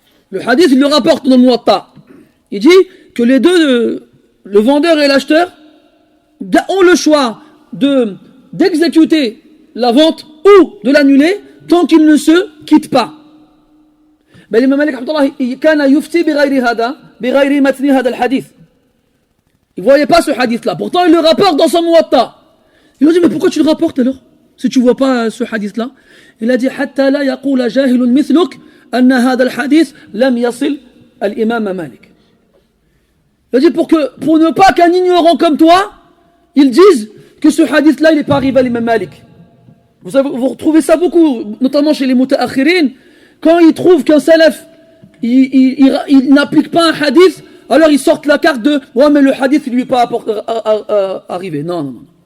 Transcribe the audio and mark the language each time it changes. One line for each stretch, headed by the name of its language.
French: Le hadith, il le rapporte dans le Muwatta. Il dit que les deux, le vendeur et l'acheteur, ont le choix d'exécuter la vente ou de l'annuler tant qu'ils ne se quittent pas. Mais l'imam Malik, il
Arabic: kana yufti bighayri matni hada al-hadith.
French: Il ne voyait pas ce hadith-là. Pourtant, il le rapporte dans son Muwatta. Il a dit, mais pourquoi tu le rapportes alors, si tu ne vois pas ce hadith-là? Il a dit,
Arabic: حتى لا يقول جاهل مثلك أن هذا الحديث لم يصل الإمام مالك.
French: Il a dit, pour ne pas qu'un ignorant comme toi, ils disent que ce hadith-là, il n'est pas arrivé à l'imam Malik. Vous retrouvez ça beaucoup, notamment chez les muta'akhirin, quand ils trouvent qu'un salaf, il n'applique pas un hadith, alors ils sortent la carte de, ouais, mais le hadith, il lui est pas arrivé. Non.